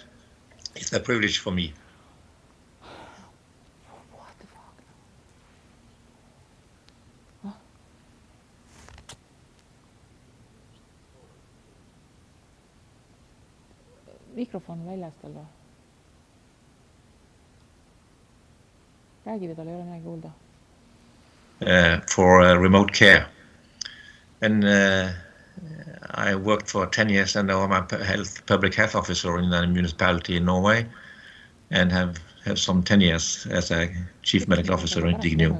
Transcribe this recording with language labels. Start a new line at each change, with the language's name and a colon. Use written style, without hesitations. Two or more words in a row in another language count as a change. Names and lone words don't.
English: It's a privilege for me. What the fuck?
Estonian: Mikrofon väljast tal või? Räägi või tal ei ole midagi kuulda?
English: For remote care. And I worked for 10 years and now I'm a public health officer in a municipality in Norway and have some 10 years as a chief medical officer in Dignio.